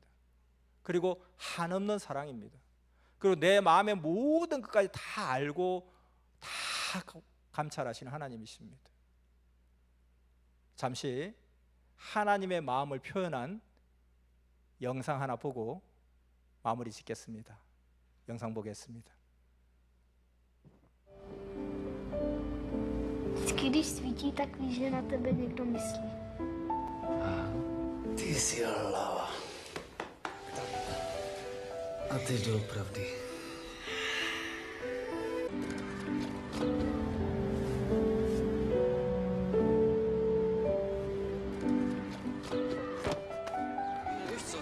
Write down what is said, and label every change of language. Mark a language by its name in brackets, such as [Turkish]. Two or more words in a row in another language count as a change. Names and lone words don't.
[Korean] 그리고 한없는 사랑입니다. 그리고 내 마음의 모든 것까지 다 알고 다 감찰하시는 하나님이십니다. 잠시 하나님의 마음을 표현한 영상 하나 보고 마무리 짓겠습니다. 영상 보겠습니다. [Czech] Vždycky, když svítí, tak víš, že na tebe někdo myslí. Ty jsi hlava. A ty doopravdy. Víš co?